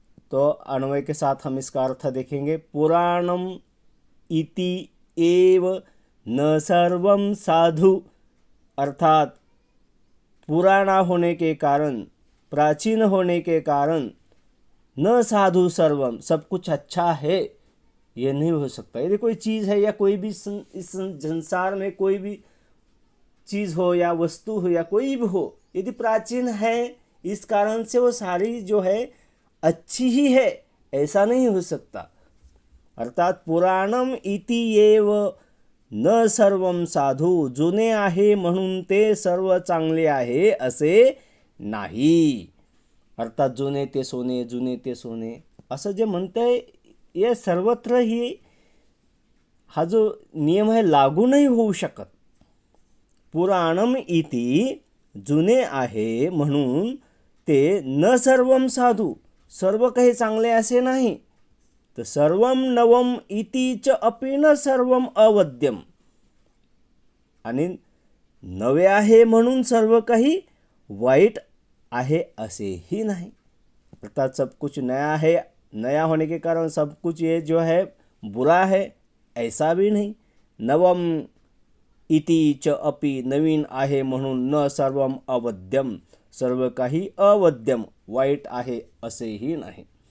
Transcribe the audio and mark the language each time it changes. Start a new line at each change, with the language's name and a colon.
Hindi: तो अन्वय के साथ हम इसका अर्थ देखेंगे.
Sanskrit: पुराणम इति एव न सर्वम साधु,
Hindi: अर्थात पुराना होने के कारण, प्राचीन होने के कारण,
Sanskrit: न साधु सर्वम,
Hindi: सब कुछ अच्छा है, ये नहीं हो सकता. यदि कोई चीज़ है या कोई भी इस संसार में कोई भी चीज़ हो या वस्तु हो या कोई भी हो, यदि प्राचीन है इस कारण से वो सारी जो है अच्छी ही है, ऐसा नहीं हो सकता.
Marathi: अर्थात
Sanskrit: पुराणम इति एव न सर्वम साधू,
Marathi: जुने आहे म्हणून ते सर्व चांगले आहे असे नाही. अर्थात जुने ते सोने, जुने ते सोने असं जे म्हणतंय, हे सर्वत्र ही हा जो नियम आहे लागू नाही होऊ शकत.
Sanskrit: पुराणम इति,
Marathi: जुने आहे म्हणून ते
Sanskrit: न सर्वम साधू,
Marathi: सर्व काही चांगले असे नाही. तर
Sanskrit: सर्वम नवम इति च अपि न सर्वम अवद्यम,
Marathi: आणि नवे आहे म्हणून सर्व काही वाईट आहे असेही नाही.
Hindi: अर्थात सब कुछ नया है, नया होने के कारण सब कुछ ये जो है बुरा है, ऐसा भी नहीं.
Sanskrit: नवम इति च अपि,
Marathi: नवीन आहे म्हणून
Sanskrit: न सर्वम अवद्यम,
Marathi: सर्व काही अवद्यम, वाईट आहे असेही नाही.